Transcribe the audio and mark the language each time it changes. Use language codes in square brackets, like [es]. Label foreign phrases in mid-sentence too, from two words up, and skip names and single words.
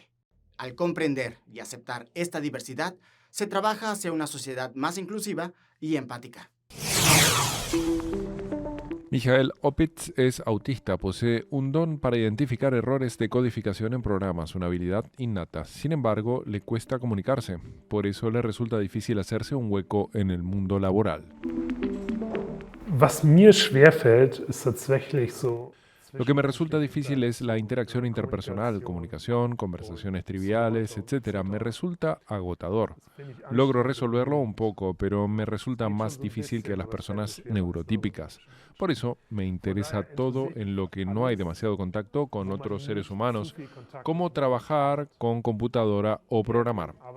[es] Al comprender y aceptar esta diversidad, se trabaja hacia una sociedad más inclusiva y empática. Michael Opitz es autista, posee un don para identificar errores de codificación en programas, una habilidad innata. Sin embargo, le cuesta comunicarse. Por eso le resulta difícil hacerse un hueco en el mundo laboral. [de] Was mir schwerfällt, ist tatsächlich so. [es] Lo que me resulta difícil es la interacción interpersonal, comunicación, conversaciones triviales, etc. Me resulta agotador. Logro resolverlo un poco, pero me resulta más difícil que las personas neurotípicas. Por eso me interesa todo en lo que no hay demasiado contacto con otros seres humanos, como trabajar con computadora o programar.